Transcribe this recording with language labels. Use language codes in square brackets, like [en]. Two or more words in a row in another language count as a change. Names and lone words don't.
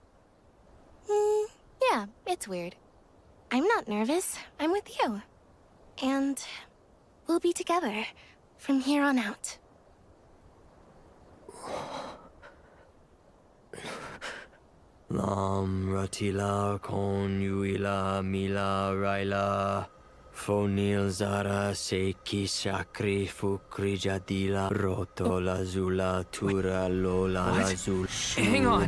[en] Yeah, it's weird. I'm not nervous. I'm with you. And we'll be together from here on out. Lam Ratila Konyuila Mila Raila Fonil Zara Seki Shakri Fukri Jadila Rotola Zula Tura Lola What? Lazul Hang on.